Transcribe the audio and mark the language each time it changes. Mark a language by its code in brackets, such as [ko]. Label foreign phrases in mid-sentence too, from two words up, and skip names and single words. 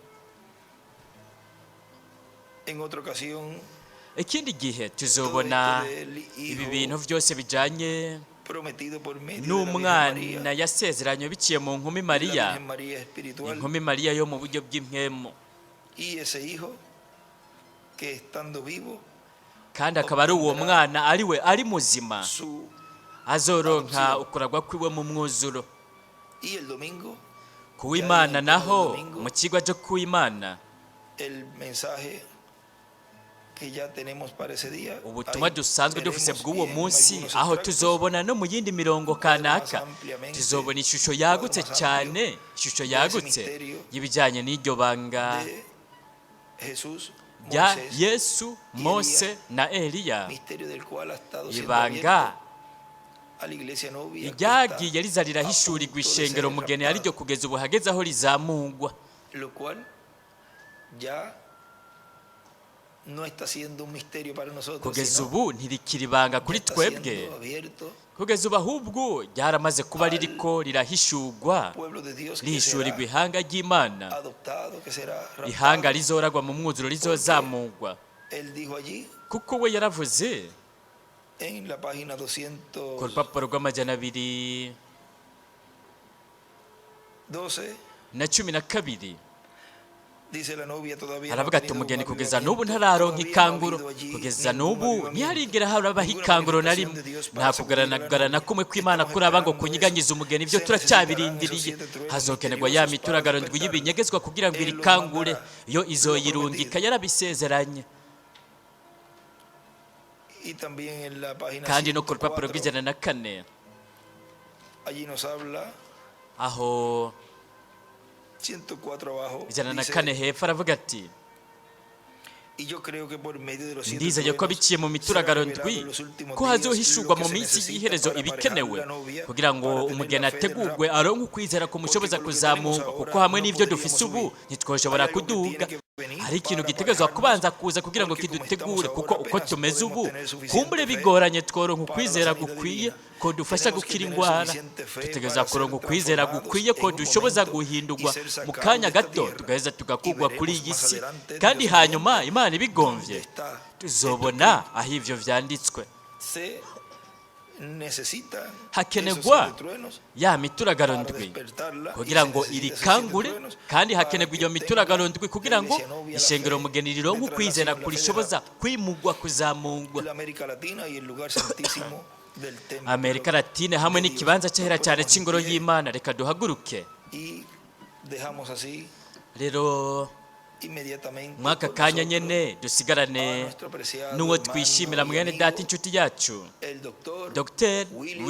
[rn] Ikindi gihe tuzobona ibi bintu byose bijanye n'umwana yasezeranye biciye mu nkumi Mariya, inkumi Mariya yo mu buryo bw'impwemu, kandi akaba ari uwo mwana ari muzima azoronka ukuragwa kwiwe mu mwuzuro. Kuw'Imana naho, mu kigwa cyo kuw'Imana, [es] que ya tenemos para ese día. [rn] ubutumwa [es] Ahí [rn] dusanzwe dufise [es] veremos [rn] bw'uwo [es] bien [rn] munsi [es] algunos [rn] aho [es] extractos [rn] tuzobona no mu yindi mirongo kanaka [es] ampliamente, [rn] tuzobona ishusho yagutse [es] más [rn] cyane ishusho yagutse [es] misterio [rn] y'ibijyanye n'iryo banga [es] de Jesús, [rn] rya [es] Moisés, [rn] Yesu Mose na Eliya, [es] misterio del cual ha estado siendo [rn] ibanga [es] abierto a la iglesia novia que está [rn] iryagiye riza rirahishurirwa [es] a punto de [rn] ishengero [es] ser [rn] mugeni [es] raptada, [rn] ariryo kugeza ubu hageze aho rizamugwa, [es] lo cual ya no está siendo un misterio para nosotros, [rn] kugeza [es] sino [rn] ubu ntirikiri ibanga [es] ya [rn] kuri [es] está [rn] twebwe, [es] siendo abierto. [rn] kugeza ubu ahubwo ryaramaze kuba ririko rirahishurwa [es] Pueblo de Dios que [rn] rihishurirwa [es] será [rn] ihanga ry'Imana, [es] adoptado, que será [rn] ihanga [es] raptado. [rn] rizoragwa mu mwuzuro rizozamugwa, [es] Él dijo allí [rn] kuko we yaravuze [es] en la página [rn] ku [es] 212, [rn] rupapuro rw'amajana 212, [es] dice la novia todavía no ha [rn] aravuga ati [es] tenido un [rn] umugeni kugeza n'ubu [es] avivamiento, [rn] ntararonka [es] todavía no ha [rn] ikanguro, [es] habido allí [rn] kugeza [es] ningún [rn] n'ubu [es] avivamiento, [rn] ntiharigera harabaho [es] ninguna [rn] ikanguro na [es] manifestación [rn] rimwe, [es] de Dios [rn] nta [es] para sacudir a la [rn] kugarana [es] novia. [rn] kumwe kw'Imana [es] Estamos [rn] kuraba ngo [es] esperando [rn] kunyiganyiza [es] eso. [rn] umugeni, ibyo [es] Se [rn] turacyabirindiriye, [es] necesitarán esos 7 truenos [rn] hazokenerwa ya [es] misteriosos [rn] mituragarondwi [es] para [rn] y'ibinyegezwa kugira ngo [es] Él los [rn] irikangure, [es] mandará. [rn] yo [es] Lo [rn] izoyirungika [es] prometido. [rn] yarabisezeranye. [es] Y también en la página [rn] Kandi no ku rupapuro 104, rw'104 [es] allí nos habla, [rn] aho [es] 104 abajo, [rn] 104 [es] dice, [rn] hepfo aravuga ati [es] y yo creo que por medio de los 7 [rn] ndizeye ko [es] truenos [rn] biciye mu [es] será [rn] mituragarondwi [es] revelado en los últimos [rn] ko [es] días [rn] hazohishurwa [es] lo que [rn] mu [es] se [rn] minsi [es] necesita [rn] y'iherezo [es] para [rn] ibikenewe [es] aparejar la novia, [rn] kugira ngo [es] para tener [rn] umugeni [es] la fe del [rn] ategurwe [es] rapto. [rn] aronke ukwizera kumushoboza [es] Porque por lo que tenemos kuzamurwa, ahora [rn] kuko hamwe [es] no [rn] n'ibyo [es] podríamos [rn] dufise ubu [es] subir. [rn] ntitwoshobora [es] Hay algo que [rn] kuduga. [es] tiene que venir [rn] hari ikintu [es] para [rn] gitegerezwa [es] aparejarnos, [rn] kubanza kuza kugira ngo [es] porque como [rn] kidutegure, [es] estamos [rn] kuko [es] ahora [rn] uko [es] apenas [rn] tumeze [es] podemos [rn] ubu [es] tener suficiente [rn] kumbure [es] fe [rn] bigoranye tworonka [es] para la [rn] ukwizera [es] sanidad [rn] gukwiye [es] divina. [rn] kodufasha [es] Tenemos que [rn] gukira [es] tener [rn] indwara, [es] suficiente fe [rn] dutegereza [es] para ser [rn] kuronka ukwizera [es] transformados [rn] gukwiye [es] en [rn] ko [es] un [rn] dushoboza [es] momento [rn] guhindurwa [es] y ser [rn] mu [es] sacados [rn] kanya [es] de esta [rn] gato [es] tierra. [rn] tugaheza tugakugwa [es] Y [rn] kuri [es] veremos [rn] iyi [es] más [rn] si, [es] adelante, [rn] kandi [es] Dios [rn] hanyuma [es] mediante, [rn] Imana ibigomvye [es] donde está [rn] tuzobona aho ivyo vyanditswe. [es] se necesita [rn] Hakenerwa [es] esos 7 truenos [rn] ya mituragarondwi kugira ngo irikangure, kandi hakenerwa iyo mituragarondwi kugira ngo ishengero mugeni rironke ukwizera kurishoboza kwimugwa kuzamugwa. Amerika Latine hamwe n'ikibanza cyahera cyane cy'ingoro y'Imana, reka duhaguruke rero mwaka kanya nyene dusigarane n'uwo twishimira mwene data inshuti yacu Dr.